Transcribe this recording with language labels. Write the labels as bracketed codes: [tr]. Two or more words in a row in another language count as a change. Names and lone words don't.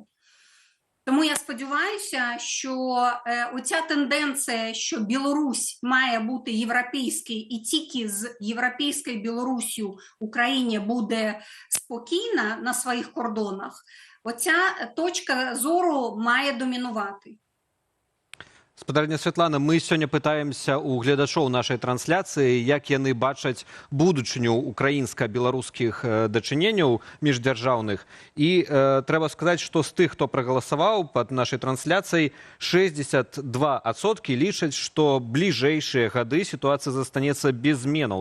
[uk] Тому я сподіваюся, що оця тенденція, що Білорусь має бути європейською і тільки з європейською Білоруссю Україні буде спокійна на своїх кордонах, оця точка зору має домінувати. [be] Спадарня Святлана, мы сёння пытаемся у гледачоў нашай трансляцыі, як яны бачаць будучыню украінска-беларускіх дачыненняў міждзяржаўных. І трэба сказаць, што з тых, хто прагаласаваў пад нашай трансляцыяй, 62% лічаць, што бліжэйшыя гады сітуацыя застанецца без зменаў.